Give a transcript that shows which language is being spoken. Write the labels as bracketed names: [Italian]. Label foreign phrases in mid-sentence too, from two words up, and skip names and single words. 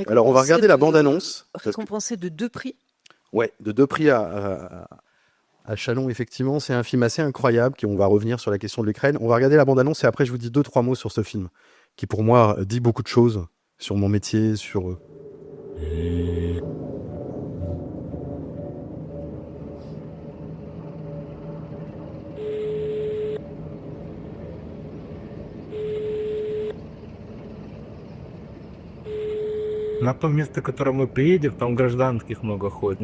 [French] Alors on va regarder la bande-annonce. Récompensé de 2 prix. Ouais, de 2 prix à Chalon, effectivement. C'est un film assez incroyable, on va revenir sur la question de l'Ukraine. On va regarder la bande-annonce et après je vous dis 2-3 mots sur ce film, qui pour moi dit beaucoup de choses sur mon métier, sur... [Russian] На то место, в которое мы приедем, там гражданских много ходит.